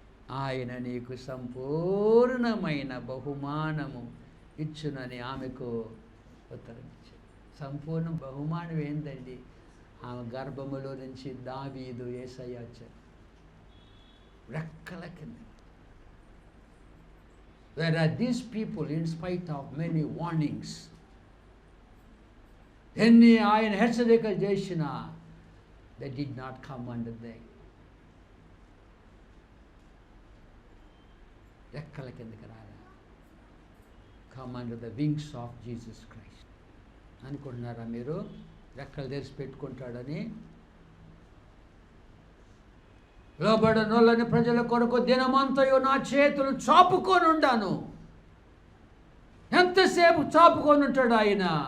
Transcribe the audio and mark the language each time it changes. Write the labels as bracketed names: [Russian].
[Telugu] ఆయన నీకు సంపూర్ణమైన బహుమానము ఇచ్చునని ఆమెకు ఉత్తరం ఇచ్చాడు. సంపూర్ణ బహుమానం ఏందండి? ఆమె గర్భములో నుంచి దావీదు యేసయ్య వచ్చాడు రెక్కల కింద. [English] Whereas these people, in spite of many warnings, [Telugu] ఎన్ని ఆయన హెచ్చరికలు చేసినా [English] they did not come under the [Telugu] రెక్కల కిందకి రాలా. [English] come under the wings of Jesus Christ. [Telugu] అనుకుంటున్నారా మీరు రెక్కలు తెరిచి పెట్టుకుంటాడని? లోబడనోళ్ళని ప్రజల కొరకు దినమంతయు నా చేతులు చాపుకొని ఉండాను. ఎంతసేపు చాపుకొని ఉంటాడు ఆయన?